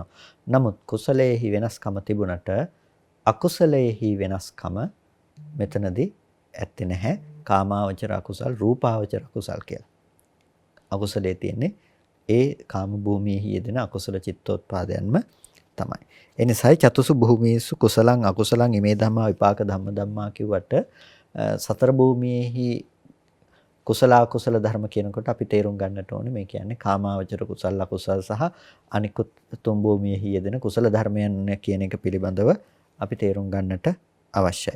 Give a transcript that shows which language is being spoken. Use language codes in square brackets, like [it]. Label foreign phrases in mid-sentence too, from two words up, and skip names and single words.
[si] නමුත් කුසලයේහි වෙනස්කම තිබුණට අකුසලයේහි වෙනස්කම මෙතනදී ඇත්තේ නැහැ. කාමාවචර අකුසල්, රූපාවචර අකුසල් කියලා. අකුසලයේ තියෙන්නේ ඒ කාම භූමියේහි යෙදෙන අකුසල චිත්තෝත්පාදයන්ම තමයි. ඒ නිසායි [pi] චතුසු භූමීසු කුසලං අකුසලං ඉමේ ධම්මා විපාක ධම්මා [si] කිව්වට සතර භූමියේහි කුසල අකුසල ධර්ම කියනකොට අපි තේරුම් ගන්නට ඕනේ මේ කියන්නේ කාමාවචර කුසල අකුසල සහ අනිකුත් තුන් භූමියේහි යෙදෙන කුසල ධර්මයන් කියන එක පිළිබඳව අපි තේරුම් ගන්නට අවශ්‍යයි.